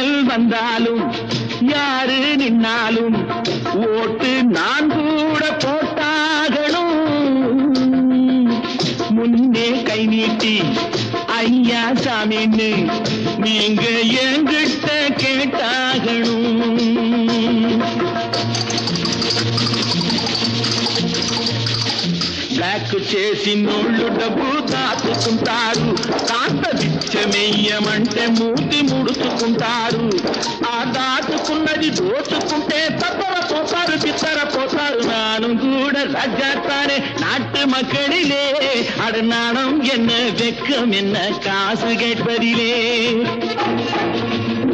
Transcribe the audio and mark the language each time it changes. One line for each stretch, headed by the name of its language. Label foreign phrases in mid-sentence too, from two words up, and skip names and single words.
Tamil: வந்தாலும் யாரு நின்னாலும் ஓட்டு நான் கூட போட்டாகணும். முன்னே கை நீட்டி ஐயா சாமின்னு நீங்க என்கிட்ட கேட்டாகணும்.
Telugu: బ్లాక్ చేసి నోళ్ళు డబ్బు దాచుకుంటారు. కాస్త బిచ్చమెయ్యమంటే మూతి ముడుచుకుంటారు. ఆ దాచుకున్నది దోచుకుంటే తప్పరపోతారు, బిత్తరపోతారు.
Tamil: நானும் கூட ராஜாத்தானே நாட்டு மக்களிலே. அட நாணம் என்ன வெக்கம் என்ன காசு கேட்பதிலே.